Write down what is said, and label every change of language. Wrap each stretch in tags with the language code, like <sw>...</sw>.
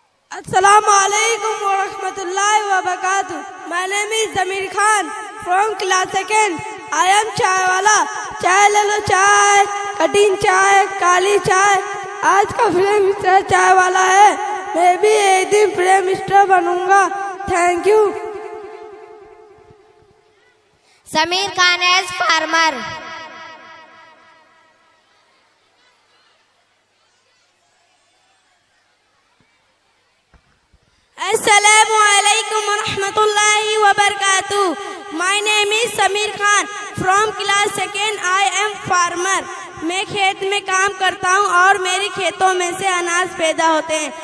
<ar>Assalamu alaikum wa rahmatullahi wa barakatuh.</ar> <en>My name is Zamir Khan from class 2nd. I am</en> <hi>चाय वाला। चाय ले लो चाय, कठिन चाय, काली चाय। आज का प्राइम मिनिस्टर चाय वाला है। मैं भी एक दिन प्राइम मिनिस्टर बनूंगा।</hi> <en>Thank you. Sameer Khan as farmer.</en> <ar>Assalamu alaikum wa rahmatullahi wa barakatuh.</ar> <en>My name is Samir Khan from class 2nd. I am farmer.</en> <hi>मैं खेत में काम करता हूँ और मेरे खेतों में से अनाज पैदा होते हैं।</hi>